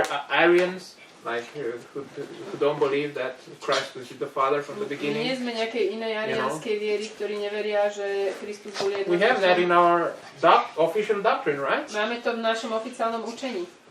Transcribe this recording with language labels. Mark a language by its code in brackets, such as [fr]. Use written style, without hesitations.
[en] Arians, like who don't believe that Christ was with the Father from the [sk] My nie [en] beginning. [sk] sme nejakej inej ariánskej viery, ktorí neveria, že Kristus bol jedno [en] We [sk] s [en] have that [sk] Otcom. [en] in our official doctrine, right? [sk] Máme to v našom oficiálnom učení.